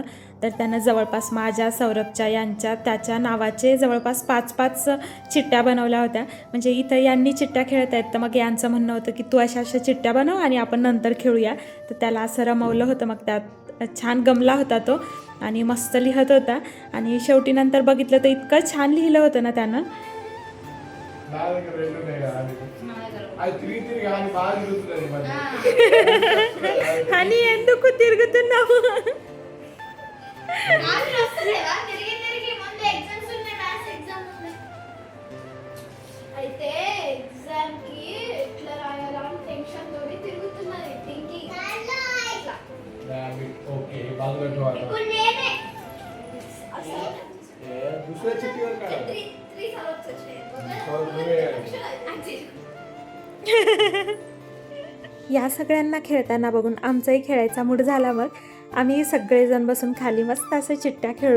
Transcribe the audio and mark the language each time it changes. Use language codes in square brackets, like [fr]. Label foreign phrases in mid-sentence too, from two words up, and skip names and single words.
[mr] तर त्यानं जवळपास माझ्या, सौरभच्या, त्याच्या नावाचे जवळपास 5-5 चिट्ट्या बनवल्या होत्या. म्हणजे इथं यांनी चिट्ट्या खेळत आहेत, तर मग यांचं म्हणणं होतं की तू अशा चिट्ट्या बनव आणि आपण नंतर खेळूया. तर त्याला असं रमवलं होतं, मग त्यात छान गमला होता तो आणि मस्त लिहत होता. आणि शेवटी नंतर बघितलं तर इतकं छान लिहिलं होतं ना त्यानं. [te] అని ఎందుకు తిరుగుతున్నావు? అయితే ఎగ్జామ్ కి ఎట్లా రాయాలా అని టెన్షన్ తోటి తిరుగుతున్నది థింకింగ్. ఓకే బాగా రావాలి. ఇప్పుడు నేనే [mr] दुसऱ्या चिठ्ठीवर काढा. या सगळ्यांना खेळताना बघून आमचाही खेळायचा मूड झाला. मग आम्ही सगळेजण बसून खाली मस्त असे चिट्ट्या खेळलोत.